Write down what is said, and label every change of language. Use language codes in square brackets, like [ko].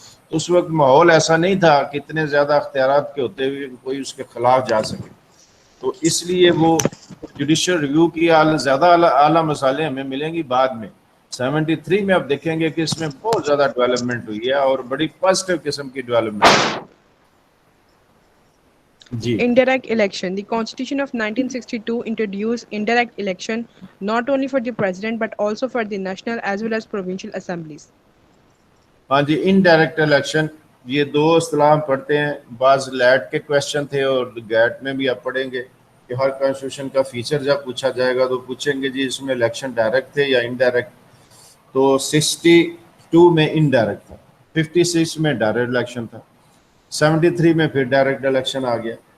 [ur] تو اس وقت ماحول ایسا نہیں تھا کہ اتنے زیادہ اختیارات کے ہوتے ہوئے کوئی اس کے خلاف جا سکے. تو اس لیے وہ جوڈیشل ریویو کی زیادہ اعلیٰ مثالیں ہمیں ملیں گی بعد میں. 73 میں آپ دیکھیں گے کہ اس میں بہت زیادہ ڈیولپمنٹ ہوئی ہے اور بڑی پازیٹیو قسم کی development. جی. [en] Indirect election. The Constitution of 1962 introduced indirect election not only for the president but also for the national as well as provincial assemblies. [ur] ہاں جی, انڈائریکٹ الیکشن, یہ دو اصطلاح پڑھتے ہیں. بعض لیٹ کے کویشچن تھے اور گیٹ میں بھی آپ پڑھیں گے کہ ہر کانسٹیٹیوشن کا فیچر جب پوچھا جائے گا تو پوچھیں گے جی اس میں الیکشن ڈائریکٹ تھے یا انڈائریکٹ. تو 62 میں انڈائریکٹ تھا, 56 میں ڈائریکٹ الیکشن تھا, 73 میں پھر ڈائریکٹ الیکشن آ گیا.